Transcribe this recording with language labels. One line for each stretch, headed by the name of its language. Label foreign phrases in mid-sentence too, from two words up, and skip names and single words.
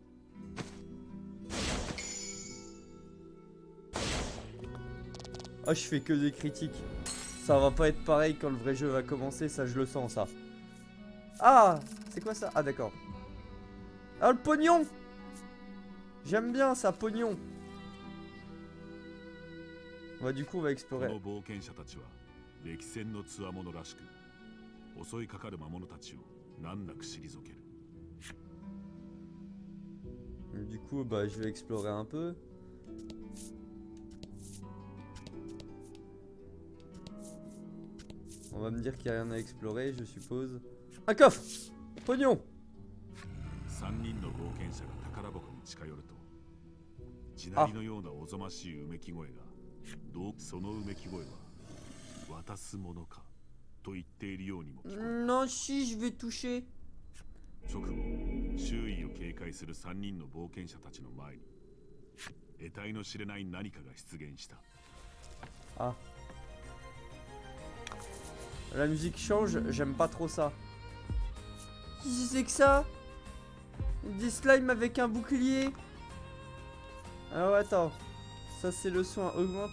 French: Ah, je fais que des critiques. Ça va pas être pareil quand le vrai jeu va commencer, ça je le sens, ça. Ah, c'est quoi ça? Ah, d'accord. Ah, le pognon! J'aime bien ça, pognon. Ouais, du coup, on va explorer.
Japanese: この冒険者たちは歴戦の強者らしく、襲いかかる魔物たちを難なく退ける。
French: Du coup, bah, je vais explorer un peu. On va me dire qu'il n'y a rien à explorer, je suppose. Un coffre! Pognon!
Japanese: 3人の冒険者が宝箱に近寄ると、 地鳴りのようなおぞましいうめき声が、そのうめき声は渡すものかと言っているようにも聞こえた。
French: Non, si, je vais toucher.
Japanese: 直後、周囲を警戒する3人の冒険者たちの前に得体の知れない何かが出現した。
French: Ah. La musique change, j'aime pas trop ça. Qu'est-ce que c'est que ça? Des slimes avec un bouclier. Alors attends. Ça c'est le soin. Augmente...